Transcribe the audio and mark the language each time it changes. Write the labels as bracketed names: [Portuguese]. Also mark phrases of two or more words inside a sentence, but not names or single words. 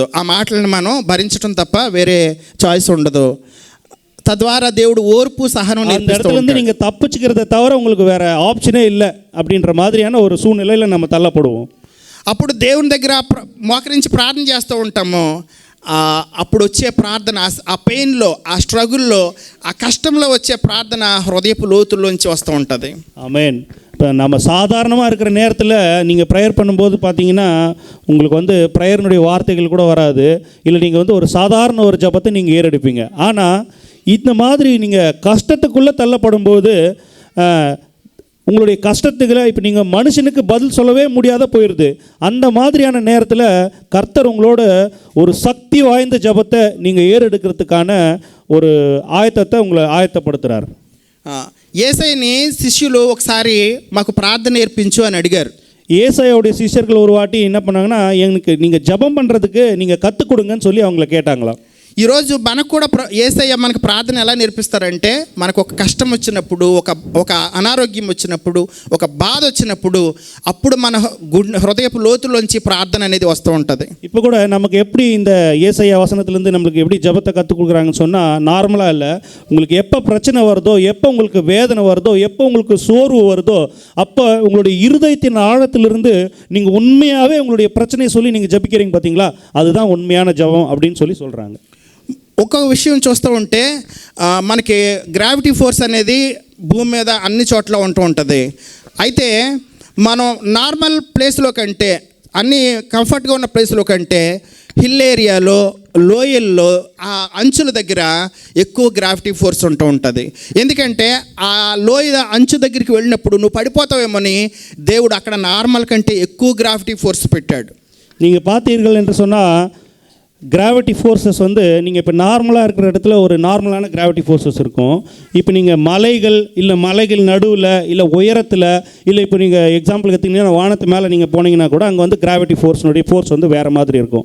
[Telugu] ఆ మాటలను మనం భరించడం తప్ప వేరే చాయిస్ ఉండదు. తద్వారా దేవుడు ఓర్పు సహనం [Tamil] அந்த இடத்துலேருந்து நீங்கள் தப்பிச்சுக்கிறத தவிர உங்களுக்கு வேறு ஆப்ஷனே இல்லை அப்படின்ற மாதிரியான ஒரு சூழ்நிலையில் நம்ம தள்ளப்படுவோம். [Telugu] అప్పుడు దేవుని దగ్గర మోకరించి ప్రార్థన చేస్తూ ఉంటాము. అప్పుడు వచ్చే ప్రార్థన, ఆ పెయిన్లో, ఆ స్ట్రగుల్లో, ఆ కష్టంలో వచ్చే ప్రార్థన హృదయపు లోతుల్లోంచి వస్తూ ఉంటుంది. [Tamil] ஆமென். இப்போ நம்ம சாதாரணமாக இருக்கிற நேரத்தில் நீங்கள் ப்ரேயர் பண்ணும்போது பார்த்தீங்கன்னா உங்களுக்கு ப்ரேயர்னுடைய வார்த்தைகள் கூட வராது, இல்லை நீங்கள் ஒரு சாதாரண ஒரு ஜபத்தை நீங்கள் ஏறெடுப்பீங்க. ஆனால் இந்த மாதிரி நீங்கள் கஷ்டத்துக்குள்ளே தள்ளப்படும்போது உங்களுடைய கஷ்டத்துக்களை இப்போ நீங்கள் மனுஷனுக்கு பதில் சொல்லவே முடியாத போயிடுது. அந்த மாதிரியான நேரத்தில் கர்த்தர் உங்களோட ஒரு சக்தி வாய்ந்த ஜபத்தை நீங்கள் ஏறெடுக்கிறதுக்கான ஒரு ஆயத்தத்தை உங்களை ஆயத்தப்படுத்துகிறார். [Telugu] ஏசாயని శిష్యులు ఒకసారి మాకు ప్రార్థన నేర్పించు అని అడిగారు. [Tamil] ஏசாயாவுடைய சிஷ்யர்கள் ஒரு வாட்டி என்ன பண்ணாங்கன்னா, எனக்கு நீங்கள் ஜபம் பண்ணுறதுக்கு நீங்கள் கற்றுக் கொடுங்கன்னு சொல்லி அவங்கள கேட்டாங்களாம். [Telugu] ఈరోజు మనకు కూడా యేసయ్య మనకు ప్రార్థన ఎలా నేర్పిస్తారంటే, మనకు ఒక కష్టం వచ్చినప్పుడు, ఒక అనారోగ్యం వచ్చినప్పుడు, ఒక బాధ వచ్చినప్పుడు, అప్పుడు మన హృదయపు లోతులోంచి ప్రార్థన అనేది వస్తూ ఉంటుంది. [Tamil] இப்போ கூட நமக்கு எப்படி இந்த ஏசாயா வசனத்துலேருந்து நம்மளுக்கு எப்படி ஜபத்தை கற்றுக் கொடுக்குறாங்கன்னு சொன்னால், நார்மலாக இல்லை, உங்களுக்கு எப்போ பிரச்சனை வருதோ, எப்போ உங்களுக்கு வேதனை வருதோ, எப்போ உங்களுக்கு சோர்வு வருதோ, அப்போ உங்களுடைய இருதயத்தின் ஆழத்திலிருந்து நீங்கள் உண்மையாகவே உங்களுடைய பிரச்சனையை சொல்லி நீங்கள் ஜபிக்கிறீங்க பார்த்தீங்களா, அதுதான் உண்மையான ஜபம் அப்படின்னு சொல்கிறாங்க. [Telugu] ఒక్కొక్క విషయం చూస్తూ ఉంటే మనకి [English] gravity force [Telugu] అనేది భూమి మీద అన్ని చోట్ల ఉంటూ ఉంటుంది. అయితే మనం [English] normal place [Telugu] కంటే, అన్ని కంఫర్ట్గా ఉన్న ప్లేస్లో కంటే [English] hill area, [Telugu] లోయల్లో, ఆ అంచుల దగ్గర ఎక్కువ [English] gravity force [Telugu] ఉంటూ ఉంటుంది. ఎందుకంటే ఆ లోయ అంచు దగ్గరికి వెళ్ళినప్పుడు నువ్వు పడిపోతావేమోని దేవుడు అక్కడ నార్మల్ కంటే ఎక్కువ [English] gravity force [Telugu] పెట్టాడు. [Tamil] நீங்கள் பார்த்தீர்கள் என்று சொன்னால், [English] gravity forces [Tamil] நீங்கள் இப்போ நார்மலாக இருக்கிற இடத்துல ஒரு நார்மலான [English] gravity forces [Tamil] இருக்கும். இப்போ நீங்கள் மலைகள், இல்லை மலைகள் நடுவில், இல்லை உயரத்தில், இல்லை இப்போ நீங்கள் எக்ஸாம்பிள் எடுத்திங்கன்னா வானத்து மேலே நீங்கள் போனீங்கன்னா கூட அங்கே [English] gravity force [Tamil] ஃபோர்ஸ் வேறு மாதிரி இருக்கும்.